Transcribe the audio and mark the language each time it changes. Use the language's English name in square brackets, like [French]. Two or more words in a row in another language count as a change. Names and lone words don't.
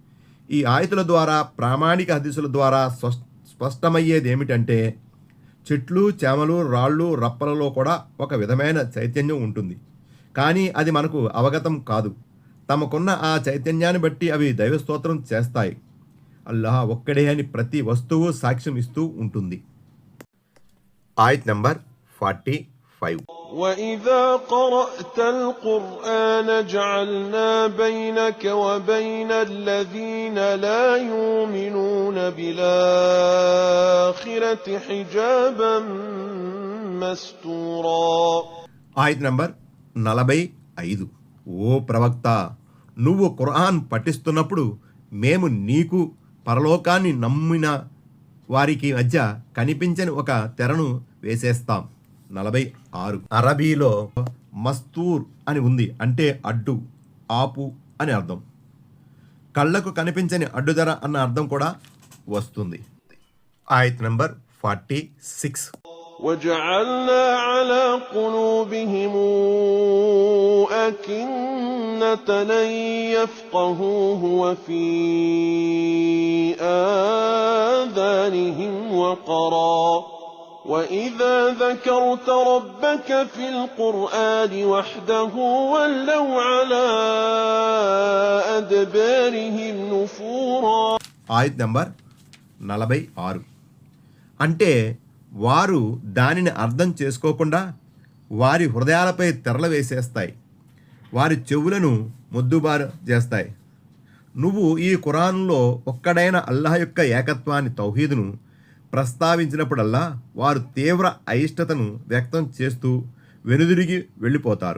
[Telugu] ఈ ఆయతుల ద్వారా, ప్రామాణిక హదీసుల ద్వారా స్పష్టమయ్యేది ఏమిటంటే, చెట్లు, చేమలు, రాళ్ళు, రప్పలలో కూడా ఒక విధమైన చైతన్యం ఉంటుంది. కానీ అది మనకు అవగతం కాదు. తమకున్న ఆ చైతన్యాన్ని బట్టి అవి దైవస్తోత్రం చేస్తాయి. అల్లాహ్ ఒక్కడే అని ప్రతి వస్తువు సాక్ష్యం ఇస్తూ ఉంటుంది. ఆయత్ నంబర్ 45. [Arabic] وَإِذَا قَرَأْتَ الْقُرْآنَ جَعَلْنَا بَيْنَكَ وَبَيْنَ الَّذِينَ لَا يُؤْمِنُونَ بِالْآخِرَةِ حِجَابًا مَسْتُورًا. [Telugu] ఆయత్ నంబర్ 45. ఓ ప్రవక్త, నువ్వు ఖురాన్ పఠిస్తున్నప్పుడు మేము నీకు పరలోకాన్ని నమ్మిన వారికి మధ్య కనిపించని ఒక తెరను వేసేస్తాం. 46. అరబీలో మస్తూర్ అని ఉంది, అంటే అడ్డు, ఆపు అని అర్థం. కళ్ళకు కనిపించని అడ్డుదర అన్న అర్థం కూడా వస్తుంది. ఆయత్ నంబర్ 46. [Arabic] وَجَعَلْنَا عَلَى قُلُوبِهِمْ أَكِنَّةً أَن يَفْقَهُوهُ وَفِي آذَانِهِمْ وَقْرًا وَإِذَا ذَكَرْتَ رَبَّكَ فِي الْقُرْآنِ وَحْدَهُ وَلَّوْا عَلَى أَدْبَارِهِمْ نُفُورًا. [Telugu] ఆయత్ నంబర్ 46. అంటే వారు దానిని అర్థం చేసుకోకుండా వారి హృదయాలపై తెరలు వేసేస్తాయి, వారి చెవులను మొద్దుబారు చేస్తాయి. నువ్వు ఈ ఖురాన్లో ఒక్కడైన అల్లాహ్ యొక్క ఏకత్వాన్ని, తౌహీదును ప్రస్తావించినప్పుడల్లా వారు తీవ్ర అయిష్టతను వ్యక్తం చేస్తూ వెనుదిరిగి వెళ్ళిపోతారు.